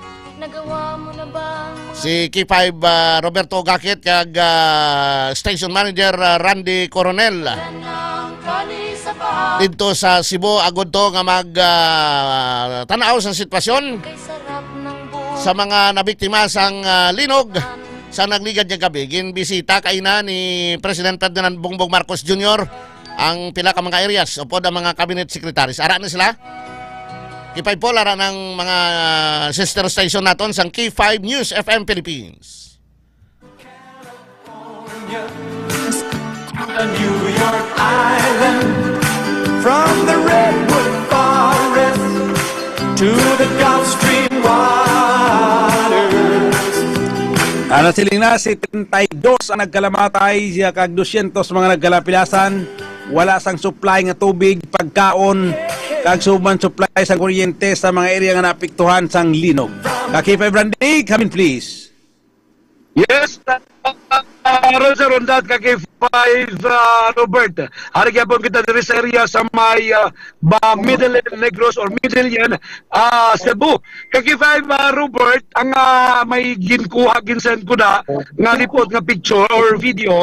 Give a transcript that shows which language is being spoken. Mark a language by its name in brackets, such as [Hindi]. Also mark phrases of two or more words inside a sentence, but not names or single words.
[Hiligaynon] Si K5 Roberto Gakit kag station manager Randy Coronel dito sa Cebu agud to nga mag tanaw sa sitwasyon sa mga nabiktima sang linog sa nagligad nga gabi. Ginbisita kay na ni President Ferdinand Bongbong Marcos Jr. ang pila ka mga areas upod ang mga [English] cabinet secretaries. [Hiligaynon] Ara na sila. K5 po lara ng mga [English] sister station [Hiligaynon] naton sang K5 News FM Philippines. [English] A New York Island, from the redwood forest to the Gulf Stream waters. [Hiligaynon] Siling na 72 ang nagkalamatay, kag 200 mga nagkalapilasan. Wala sang supply nga tubig, pagkaon, kag suman supply sang kuryente sa mga area nga naapektuhan sang linog. K5 Randy, [English] come in please. [Hiligaynon] Yes, Roger Rondat, K5 Robert. Hari gyapon kita diri sa area sa may Middle Negros or Middle Cebu. K5 Robert, ang may ginkuha ginsend ko na nga report nga [English] picture or video.